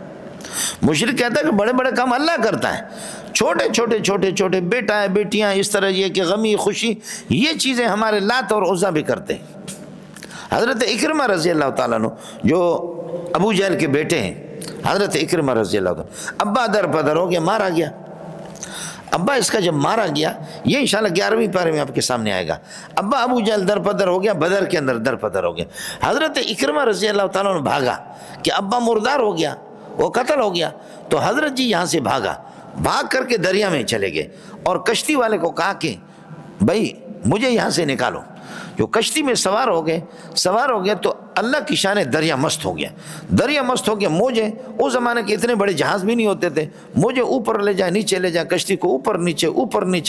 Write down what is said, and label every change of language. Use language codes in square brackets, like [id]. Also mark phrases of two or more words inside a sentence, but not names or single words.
[ur] مشرک کہتا ہے کہ بڑے بڑے کام اللہ کرتا ہے، چھوٹے چھوٹے بیٹا ہے بیٹیاں اس طرح، یہ کہ غمی خوشی، یہ چیزیں ہمارے لات اور عزا بھی کرتے ہیں۔ حضرت اکرمہ [ar] رضی اللہ تعالیٰ عنہ [ur] جو ابو جہل کے بیٹے ہیں، حضرت اکرمہ [ar] رضی اللہ تعالیٰ، [ur] ابا در پدر ہو گیا، مارا گیا۔ ابا اس کا جب مارا گیا، یہ انشاءاللہ 11ویں پارے میں آپ کے سامنے آئے گا، ابا ابو جہل در پدر ہو گیا، بدر کے اندر در پدر ہو گیا۔ حضرت اکرمہ [ar] رضی اللہ تعالیٰ عنہ [ur] بھاگا کہ ابا مردار ہو گیا، وہ قتل ہو گیا، تو حضرت جی یہاں سے بھاگ کر کے دریا میں چلے گئے، اور کشتی والے کو کہا کہ بھائی مجھے یہاں سے نکالو۔ جو کشتی میں سوار ہو گئے تو اللہ کی شان دریا مست ہو گیا، موجیں، اس زمانے کے اتنے بڑے جہاز بھی نہیں ہوتے تھے، موجیں اوپر لے جائے نیچے لے جائے، کشتی کو اوپر نیچے۔